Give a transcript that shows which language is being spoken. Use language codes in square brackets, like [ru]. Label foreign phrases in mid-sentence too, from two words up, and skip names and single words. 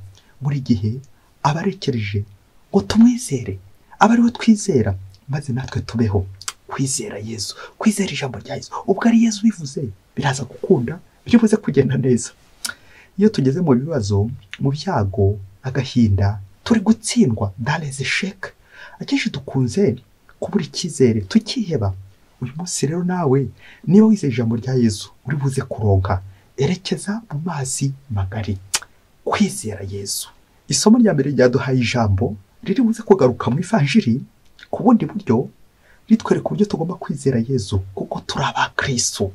[rw] Buri gihe abarekereje ngo tumwizere, aba ari we twizera, maze natwe tubeho. Kwizera Yezu, kwizera ijambo rya Yezu. Ubwo ari Yezu bivuze, biraza gukunda, bivuze kugenda neza. Iyo tugeze mu bibazo, mu byago, agahinda, turi gutsindwa [fr] dans les échecs, [rw] akenshi dukunze kubura icyizere, tukiheba. Uyu munsi rero nawe niba wizeye ijambo rya Yezu uri buze kuronka, erekeza mu mazi magari. Kwizera Yezu. Isomo rya mbere ryaduhaye ijambo riri buze kugaruka mu ivanjiri ku bundi buryo, ritwereka uburyo tugomba kwizera Yezu kuko turi abakristo.